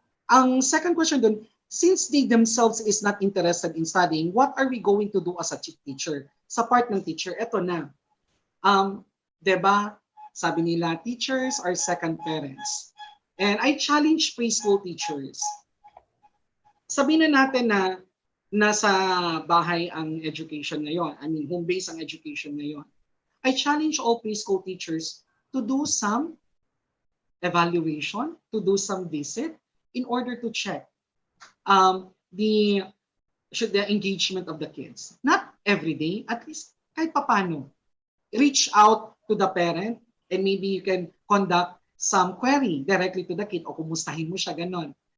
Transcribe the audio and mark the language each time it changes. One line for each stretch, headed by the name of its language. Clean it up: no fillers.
Filipino: Ang second question dun,
English: since they themselves is not interested in studying, what are we going to do as a teacher?
Filipino: Sa part ng teacher, eto na. 'Di ba?
English: Sabi nila, teachers are second parents. And I challenge preschool teachers.
Filipino: Sabihin na natin na nasa bahay ang education ngayon. I mean, home-based ang education ngayon.
English: I challenge all preschool teachers to do some evaluation, to do some visit in order to check the engagement of the kids. Not every day, at least kahit papano. Reach out to the parent and maybe you can conduct some query directly to the kid
Filipino: o kumustahin mo siya, ganon.